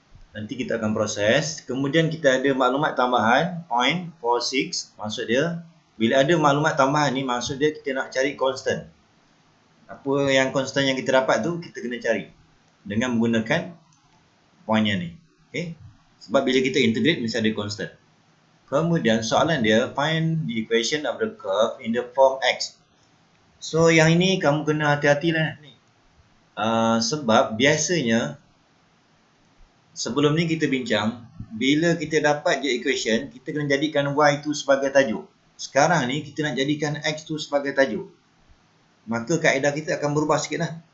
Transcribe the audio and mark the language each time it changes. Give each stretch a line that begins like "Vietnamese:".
Malay: Nanti kita akan proses. Kemudian kita ada maklumat tambahan 0.46. Maksud dia bila ada maklumat tambahan ni, maksud dia kita nak cari constant. Apa yang constant yang kita dapat tu kita kena cari dengan menggunakan poinnya ni. Okay? Sebab bila kita integrate mesti ada constant. Kemudian soalan dia
English: find the equation of the curve in the form x.
Malay: So yang ini kamu kena hati-hati lah ni. Sebab biasanya sebelum ni kita bincang, bila kita dapat je equation, kita kena jadikan y tu sebagai tajuk. Sekarang ni kita nak jadikan x tu sebagai tajuk. Maka kaedah kita akan berubah sikit lah.